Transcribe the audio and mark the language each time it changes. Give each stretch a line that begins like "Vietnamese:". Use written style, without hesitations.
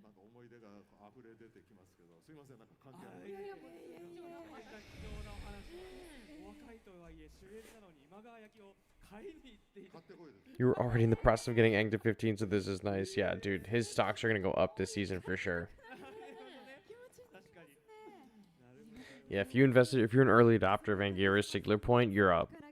Japanese: すいませんなんか関係あないいやいやもう貴重な貴重なお話お若いとはいえ主演なのに今川焼きを買いに行っている買ってこいです
English: You were already in the process of getting Active 15, so this is nice. Yeah, dude, his stocks are gonna go up this season for sure.
Japanese: なるほどね確かになるほど
English: Yeah, if you're an early adopter of Anguirus Sigler Point, you're up.